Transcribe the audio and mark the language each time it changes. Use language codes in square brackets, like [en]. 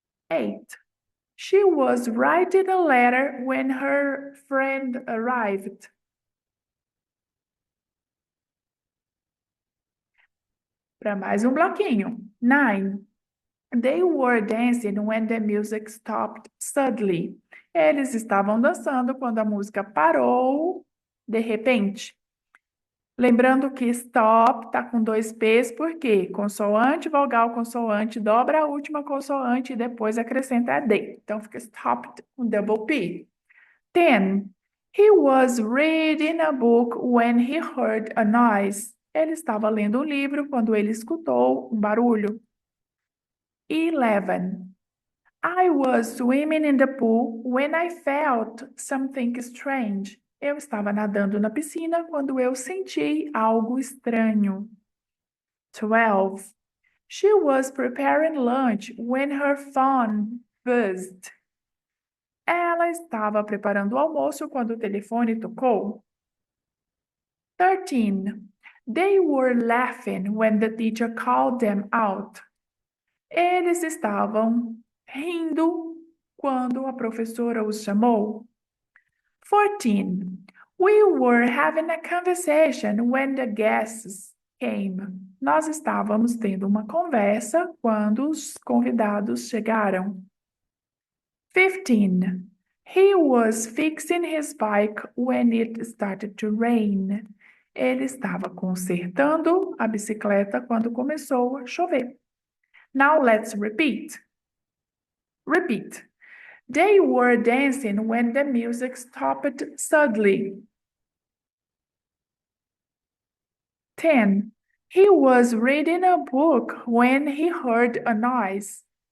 [en] 8. She was writing a letter when her friend arrived. [pt] Para mais bloquinho. [en] 9. They were dancing when the music stopped suddenly. [pt] Eles estavam dançando quando a música parou de repente. Lembrando que stop tá com 2 P's, porque consoante, vogal, consoante, dobra a última consoante e depois acrescenta a D. Então fica stopped com double P. 10. [en] He was reading a book when he heard a noise. [pt] Ele estava lendo um livro quando ele escutou um barulho. 11. [en] I was swimming in the pool when I felt something strange. [pt] Eu estava nadando na piscina quando eu senti algo estranho. 12. [en] She was preparing lunch when her phone buzzed. [pt] Ela estava preparando o almoço quando o telefone tocou. 13. [en] They were laughing when the teacher called them out. [pt] Eles estavam rindo quando a professora os chamou. 14. [en] We were having a conversation when the guests came. [pt] Nós estávamos tendo uma conversa quando os convidados chegaram. 15. [en] He was fixing his bike when it started to rain. [pt] Ele estava consertando a bicicleta quando começou a chover. [en] Now let's repeat. Repeat. They were dancing when the music stopped suddenly. 10. He was reading a book when he heard a noise.